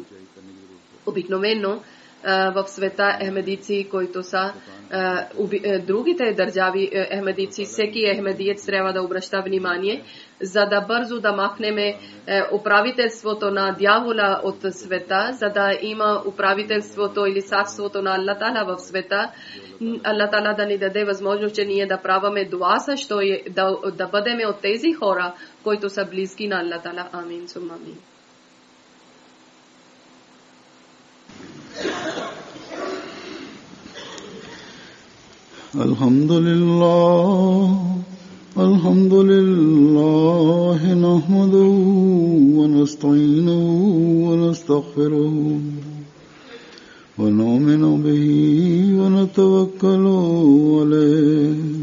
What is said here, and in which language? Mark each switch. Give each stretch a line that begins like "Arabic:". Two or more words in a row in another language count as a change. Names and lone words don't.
Bulgarian: Обикновено в света ахмадици, които са другите държави ахмадици, всеки ахмадиец трябва да обръща внимание, за да бързо да махнем управителството на дявола от света, за да има управителството или царството на Аллах Таала в света. Аллах Таала да ни даде възможност, че ние да праваме дуа също и да бъдем от тези хора, които са близки на Аллах Таала.
Arabic: آمين ثم آمين. الحمد لله نحمده ونستعينه ونستغفره ونؤمن به ونتوكل عليه